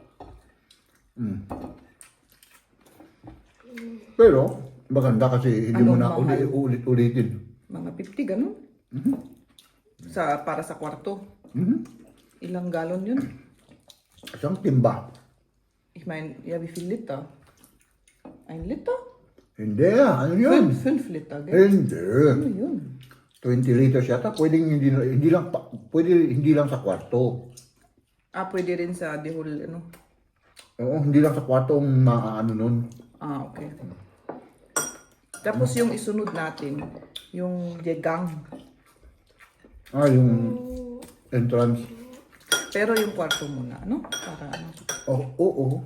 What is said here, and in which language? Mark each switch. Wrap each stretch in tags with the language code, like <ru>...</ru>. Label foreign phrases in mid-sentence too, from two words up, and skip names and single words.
<tl>Pero, maganda kasi hindi mo na Anong mahal? ulit-ulitin. Mga 50, ganun? Para sa kwarto. Ilang galon yun? Isang timba.</tl> <de>Ich meine, ja, wie viel Liter? 1 Liter?</de> <tl>Hindi, ano yun?</tl> <de>5 Liter, gell?</de> <tl>Hindi. Ano yun? 20 liters yata. Pwedeng hindi lang sa kwarto. Pwede rin sa</tl> <en>the whole,</en> <tl>Oo, hindi lang sa kwarto ang maaano nun. Okay. Tapos yung isunod natin, yung jegang. Yung entrance. Pero yung kwarto muna, Para Oo.</tl>